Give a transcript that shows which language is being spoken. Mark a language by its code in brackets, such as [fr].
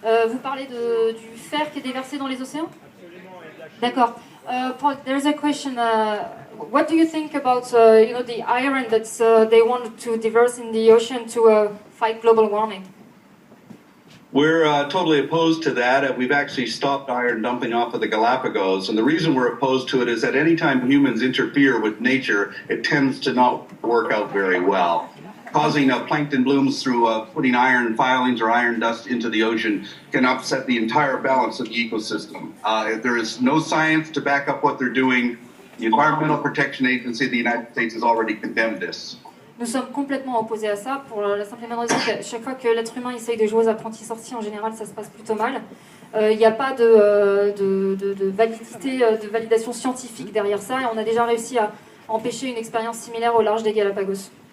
[fr] Vous parlez du fer qui est déversé dans les océans? Absolument, et de la chaux. D'accord. [en] Paul, there's a question. What do you think about the iron that they want to diverse in the ocean to fight global warming? We're totally opposed to that. We've actually stopped iron dumping off of the Galapagos. And the reason we're opposed to it is that anytime humans interfere with nature, it tends to not work out very well. Causing plankton blooms through putting iron filings or iron dust into the ocean can upset the entire balance of the ecosystem. There is no science to back up what they're doing. The Environmental Protection Agency of the United States has already condemned this. [fr] Nous sommes complètement opposés à ça pour la simple et bonne raison que chaque fois que l'être humain essaye de jouer aux apprentis sorciers, en général, ça se passe plutôt mal. Il n'y a pas de validité, de validation scientifique derrière ça, et on a déjà réussi à empêcher une expérience similaire au large des Galapagos.